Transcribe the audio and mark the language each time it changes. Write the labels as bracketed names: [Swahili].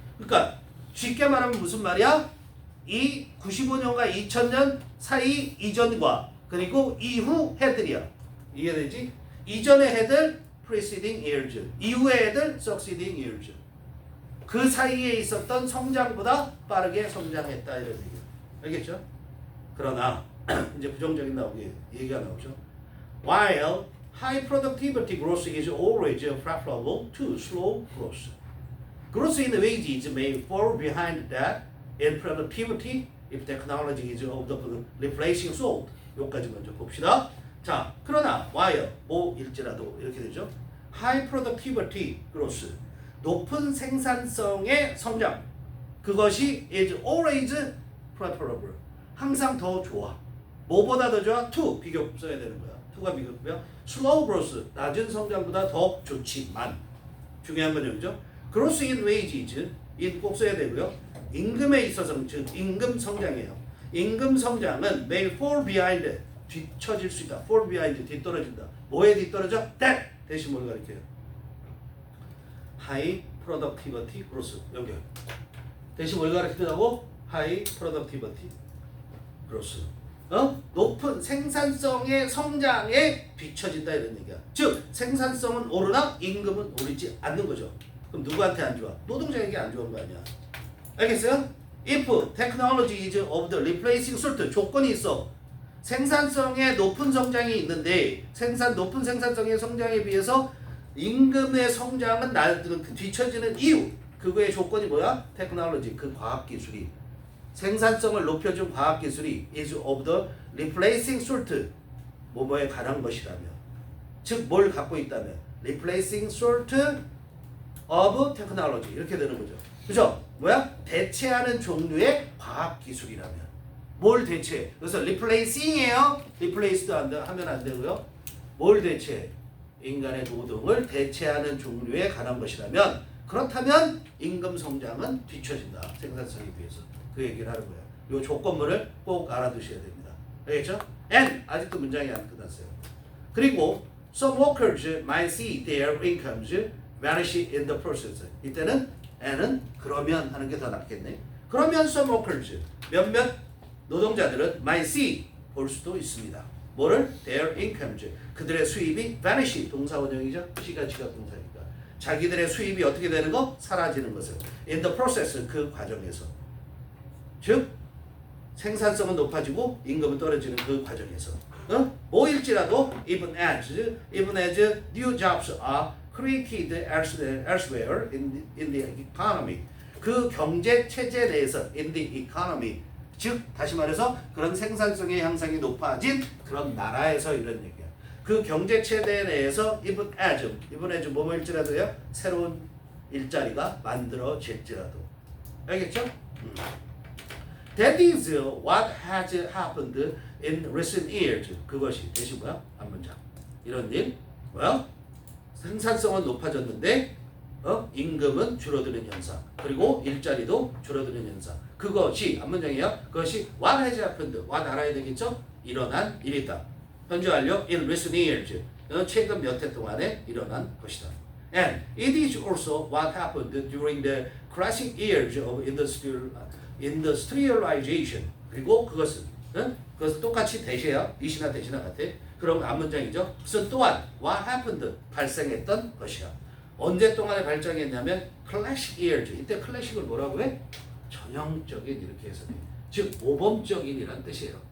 [Korean] 그러니까 쉽게 말하면 무슨 말이야? 이 95년과 2000년 사이 이전과 그리고 이후 해들이야. 이해되지? 이전의 해들 preceding years, 이후의 해들 succeeding years. 그 사이에 있었던 성장보다 빠르게 성장했다 이런 얘기예요. 알겠죠? 그러나 이제 부정적인 얘기가 나오죠. [English] While high productivity growth is always preferable to slow growth. Growth in wages may fall behind that in productivity if technology is of the replacing sort. [Korean] 여기까지 먼저 봅시다. 자, 그러나 while 뭐일지라도 이렇게 되죠. [English] High productivity growth. [Korean] 높은 생산성의 성장. 그것이 [English] is always preferable. [Korean] 항상 더 좋아. 뭐보다 더 좋아? to 비교급 써야 되는 거야. to가 비교급이야. [English] slow growth. [Korean] 낮은 성장보다 더 좋지만. 중요한 건 여기죠. [English] growth in wages. [Korean] in 꼭 써야 되고요. 임금에 있어서 즉 임금 성장이에요. 임금 성장은 [English] may fall behind. [Korean] 뒤처질 수 있다. [English] fall behind. [Korean] 뒤떨어진다. 뭐에 뒤떨어져? that. 대신 뭘 가리켜요? [English] high productivity growth. [Korean] 여기 대신 뭘 가르치더라고? [English] high productivity growth. [Korean] 높은 생산성의 성장에 뒤처진다 이런 얘기야. 즉 생산성은 오르나 임금은 오르지 않는 거죠. 그럼 누구한테 안 좋아? 노동자에게 안 좋은 거 아니야. 알겠어요? [English] If technology is of the replacing sort. [Korean] 조건이 있어. 생산성의 높은 성장이 있는데 높은 생산성의 성장에 비해서 임금의 성장은 뒤처지는 이유. 그거의 조건이 뭐야? 테크놀로지, 그 과학기술이. 생산성을 높여준 과학기술이 [English] is of the replacing sort. [Korean] 뭐뭐에 관한 것이라면. 즉 뭘 갖고 있다면. [English] replacing sort of technology. [Korean] 이렇게 되는 거죠. 그죠? 뭐야? 대체하는 종류의 과학기술이라면. 뭘 대체? 그래서 replacing이에요. replace도 하면 안 되고요. 뭘 대체? 인간의 노동을 대체하는 종류에 관한 것이라면, 그렇다면 임금 성장은 뒤처진다. 생산성에 비해서. 그 얘기를 하는 거야. 요 조건문을 꼭 알아두셔야 됩니다. 알겠죠? And 아직도 문장이 안 끝났어요. [English] 그리고 some workers might see their incomes vanish in the process. [Korean] 이때는 and은 그러면 하는 게 더 낫겠네. 그러면 [English] some workers [Korean] 몇몇 노동자들은 [English] might see [Korean] 볼 수도 있습니다. 뭐를? [English] their incomes [Korean] 그들의 수입이 vanish 동사원형이죠. 시가 지각 동사니까 자기들의 수입이 어떻게 되는 거? 사라지는 것을 [English] in the process [Korean] 그 과정에서 즉 생산성은 높아지고 임금은 떨어지는 그 과정에서 뭐일지라도 [English] even as new jobs are created elsewhere in the economy [Korean] 그 경제 체제 내에서 [English] in the economy [Korean] 즉 다시 말해서 그런 생산성의 향상이 높아진 그런 나라에서 이런 얘기야. 그 경제 체제 내에서 [English] even as [Korean] 뭐일지라도요 새로운 일자리가 만들어질지라도 알겠죠? [English] That is what has happened in recent years. [Korean] 그것이 대신 뭐야? 한 문장. 이런 일 뭐야? 생산성은 높아졌는데 임금은 줄어드는 현상. 그리고 일자리도 줄어드는 현상. 그것이 한 문장이야. 그것이 [English] what has happened. [Korean] what 알아야 되겠죠? 일어난 일이다. 현재 완료 [English] in recent years. [Korean] 최근 몇 해 동안에 일어난 것이다. [English] And it is also what happened during the classic years of industrialization. [Korean] 그리고 그것은 똑같이 대시야. 이시나 대시나 같아. 그럼 앞문장이죠. 그것은 또한 [English] what happened [Korean] 발생했던 것이야. 언제 동안에 발생했냐면 [English] classic years. [Korean] 이때 클래식을 뭐라고 해? 전형적인 이렇게 해서 즉 모범적인이란 뜻이에요.